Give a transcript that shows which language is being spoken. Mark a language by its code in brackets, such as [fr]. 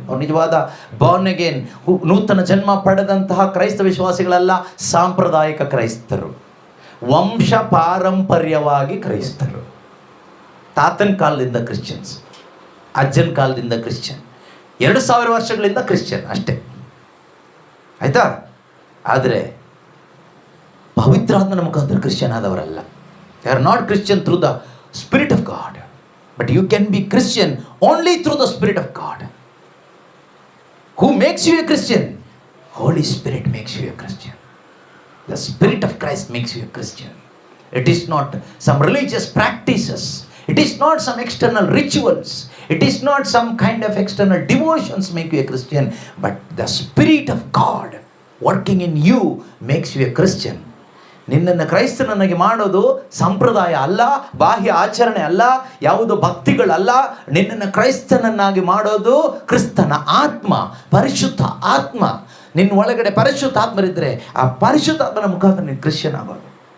[kn] ಅವ್ರು ನಿಜವಾದ Born again ನೂತನ ಜನ್ಮ ಪಡೆದಂತಹ ಕ್ರೈಸ್ತ ವಿಶ್ವಾಸಿಗಳೆಲ್ಲ ಸಾಂಪ್ರದಾಯಿಕ ಕ್ರೈಸ್ತರು, ವಂಶ ಪಾರಂಪರ್ಯವಾಗಿ ಕ್ರೈಸ್ತರು. ತಾತನ ಕಾಲದಿಂದ ಕ್ರಿಶ್ಚಿಯನ್ಸ್, ಅಜ್ಜನ ಕಾಲದಿಂದ ಕ್ರಿಶ್ಚಿಯನ್, 2000 ವರ್ಷಗಳಿಂದ ಕ್ರಿಶ್ಚಿಯನ್ ಅಷ್ಟೇ, ಆಯ್ತಾ? ಆದರೆ ಪವಿತ್ರಾತ್ಮನ ಮುಖಾಂತರ Christian ಆದವರಲ್ಲ. [en] They are not Christian through the spirit of God, but you can be Christian only through the Spirit of God. Who makes you a Christian? Holy Spirit makes you a Christian. The Spirit of Christ makes you a Christian. It is not some religious practices. It is not some external rituals. It is not some kind of external devotions make you a Christian. But the Spirit of God working in you makes you a Christian. [kn] ನಿನ್ನನ್ನು ಕ್ರೈಸ್ತನನ್ನಾಗಿ ಮಾಡೋದು ಸಂಪ್ರದಾಯ ಅಲ್ಲ, ಬಾಹ್ಯ ಆಚರಣೆ ಅಲ್ಲ, ಯಾವುದೋ ಭಕ್ತಿಗಳಲ್ಲ. ನಿನ್ನನ್ನು ಕ್ರೈಸ್ತನನ್ನಾಗಿ ಮಾಡೋದು ಕ್ರಿಸ್ತನ ಆತ್ಮ, ಪರಿಶುದ್ಧ ಆತ್ಮ. ನಿನ್ನ ಒಳಗಡೆ ಪರಿಶುದ್ಧ ಆತ್ಮರಿದ್ದರೆ ಆ ಪರಿಶುದ್ಧಾತ್ಮನ ಮುಖಾಂತರ ನೀನು ಕ್ರಿಶ್ಚಿಯನ್ ಆಗೋದು.